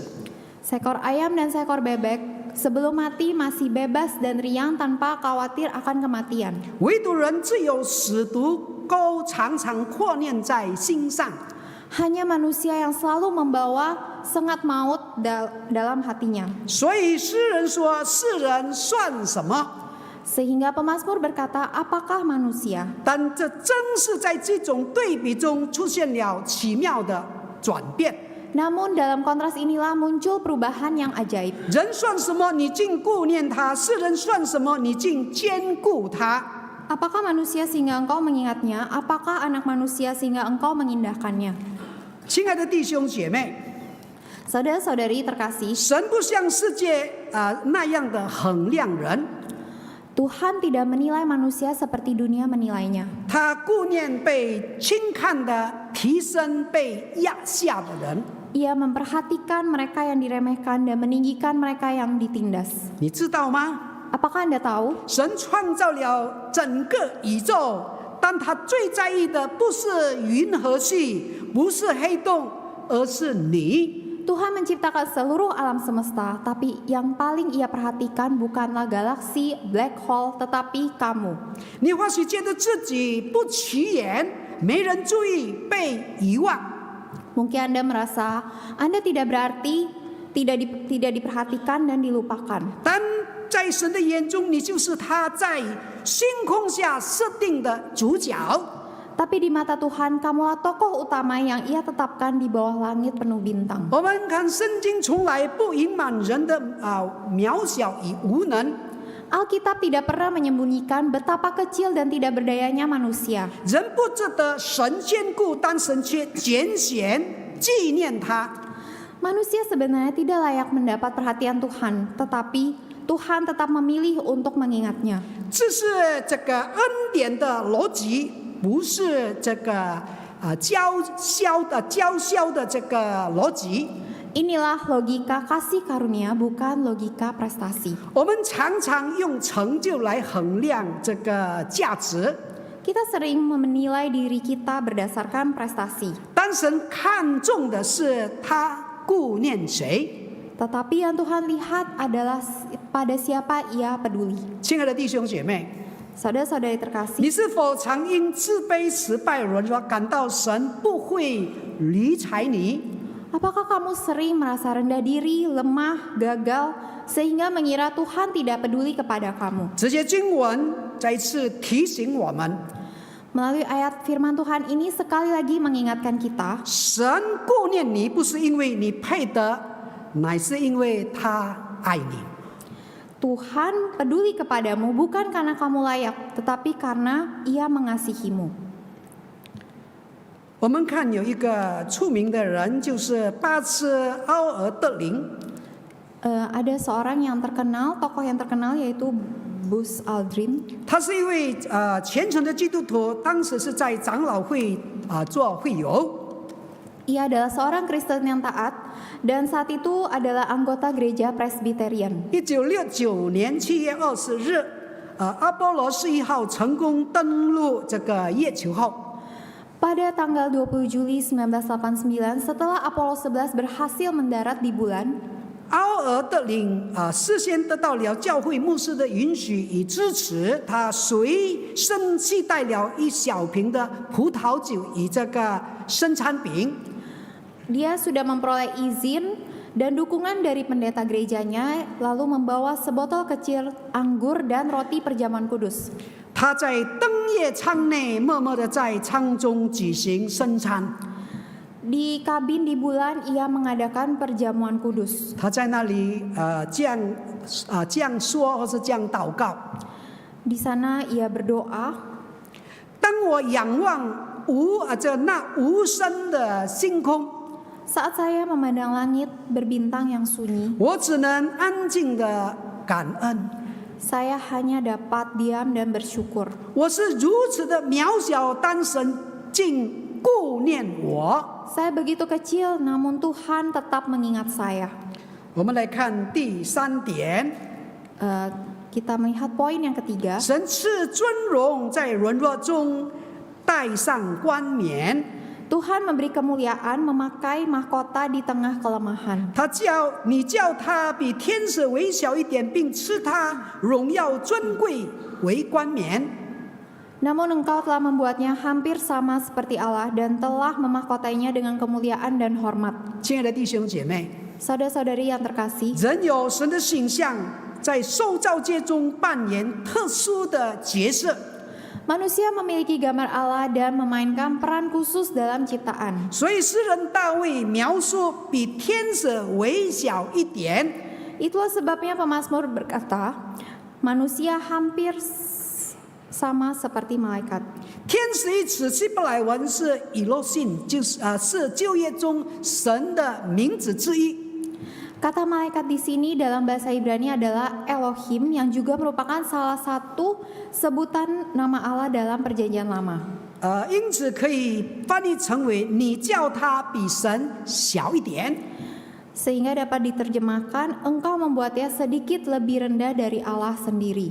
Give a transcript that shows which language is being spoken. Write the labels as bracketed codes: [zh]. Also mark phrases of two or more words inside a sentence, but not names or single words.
[id] Seekor ayam dan seekor bebek sebelum mati masih bebas dan riang tanpa khawatir akan kematian. [zh] 唯独人只有死毒钩常常挂念在心上。 [id] Hanya manusia yang selalu membawa sengat maut dalam hatinya. [zh] 所以诗人说：“世人算什么？” [id] Sehingga pemazmur berkata, apakah manusia? [zh] 但这正是在这种对比中出现了奇妙的转变。 [id] Namun dalam kontras inilah muncul perubahan yang ajaib. [zh] 人算什么？你竟顾念他；世人算什么？你竟兼顾他。 [id] Apakah manusia sehingga engkau mengingatnya? Apakah anak manusia sehingga engkau mengindahkannya? [zh] 亲爱的弟兄姐妹， [id] Saudara-saudari terkasih, [zh] 神不像世界那样的衡量人， [id] Tuhan tidak menilai manusia seperti dunia menilainya. [zh] 他顾念被轻看的、提升、被压下的人。 [id] Ia memperhatikan mereka yang diremehkan dan meninggikan mereka yang ditindas. [zh] 你知道吗？ [id] Apakah Anda tahu? [zh] 神创造了整个宇宙，但他最在意的不是银河系，不是黑洞，而是你。 [id] Tuhan menciptakan seluruh alam semesta, tapi yang paling ia perhatikan bukanlah galaksi, [en] black hole, [id] tetapi kamu. [zh] 你或许觉得自己不起眼，没人注意，被遗忘。 [id] Mungkin Anda merasa Anda tidak berarti, tidak diperhatikan dan dilupakan. [zh] 但在神的眼中，你就是他在星空下设定的主角。 [id] Tapi di mata Tuhan, kamulah tokoh utama yang ia tetapkan di bawah langit penuh bintang. [zh] 我们看圣经从来不隐瞒人的渺小与无能。 [id] Alkitab tidak pernah menyembunyikan betapa kecil dan tidak berdayanya manusia. [zh] 人不值得神眷顾，但神却拣选纪念他。 [id] Manusia sebenarnya tidak layak mendapat perhatian Tuhan, tetapi Tuhan tetap memilih untuk mengingatnya. [zh] 这是这个恩典的逻辑，不是这个娇羞的这个逻辑。 [id] Inilah logika kasih karunia, bukan logika prestasi. [zh] 我们常常用成就来衡量这个价值， [id] Kita sering menilai diri kita berdasarkan prestasi. [zh] 但神看重的是他顾念谁。 [id] Tetapi yang Tuhan lihat adalah pada siapa ia peduli. [zh] 亲爱的弟兄姐妹， [id] Saudara-saudari terkasih, [zh] 你是否常因自卑、失败、软弱感到神不会理睬你？ [id] apakah kamu sering merasa rendah diri, lemah, gagal, sehingga mengira Tuhan tidak peduli kepada kamu? [zh] 这些经文再次提醒我们， [id] Melalui ayat firman Tuhan ini sekali lagi mengingatkan kita, [zh] 神顾念你不是因为你配得，乃是因为他爱你。 [id] Tuhan peduli kepadamu bukan karena kamu layak, tetapi karena ia mengasihimu. [zh] 我们看有一个出名的人，就是巴斯奥尔德林。 [id] Ada seorang yang terkenal, tokoh yang terkenal yaitu Buzz Aldrin. [zh] 他是一位虔诚的基督徒，当时是在长老会做会友。 [id] Ia adalah seorang Kristen yang taat dan saat itu adalah anggota gereja Presbyterian. [zh] 1969 年7月20日，阿波罗11号成功登陆这个月球后， [id] Pada tanggal 20 Juli 1989, setelah Apollo 11 berhasil mendarat di bulan, [zh] 奥尔德林事先得到了教会牧师的允许与支持，他随身携带了一小瓶的葡萄酒与这个生餐饼。 [id] dia sudah memperoleh izin dan dukungan dari pendeta gerejanya, lalu membawa sebotol kecil anggur dan roti perjamuan kudus. [zh] 他在灯夜舱内默默地在舱中举行圣餐。 [id] Di kabin di bulan ia mengadakan perjamuan kudus. [zh] 他在那里这样说，或是这样祷告。 [id] Di sana ia berdoa, [zh] 当我仰望那无声的星空， [id] saat saya memandang langit berbintang yang sunyi, [zh] 我只能安静的感恩。 [id] saya hanya dapat diam dan bersyukur. [zh] 我是如此的渺小，但神竟顾念我。 [id] Saya begitu kecil, namun Tuhan tetap mengingat saya. [zh] 我们来看第3点， [id] Kita melihat poin yang ketiga. [zh] 神赐尊荣在软弱中戴上冠冕。 [id] Tuhan memberi kemuliaan memakai mahkota di tengah kelemahan. [zh] 你叫他比天使微小一点，并赐他荣耀尊贵为冠冕。 [id] Namun engkau telah membuatnya hampir sama seperti Allah dan telah memahkotainya dengan kemuliaan dan hormat. [zh] 亲爱的弟兄姐妹， [id] Saudara-saudari yang terkasih, [zh] 人有神的形象，在受造界中扮演特殊的角色。 [id] manusia memiliki gambar Allah dan memainkan peran khusus dalam ciptaan. [zh] 所以诗人大卫描述比天使微小一点。 [id] Itulah sebabnya pemazmur berkata, manusia hampir sama seperti malaikat. [zh] 天使一词希伯来文是以洛信，是旧约中神的名字之一。 [id] Kata malaikat di sini dalam bahasa Ibrani adalah Elohim, yang juga merupakan salah satu sebutan nama Allah dalam Perjanjian Lama. [zh] 因此可以翻译成为你叫他比神小一点。 [id] Sehingga dapat diterjemahkan, engkau membuatnya sedikit lebih rendah dari Allah sendiri.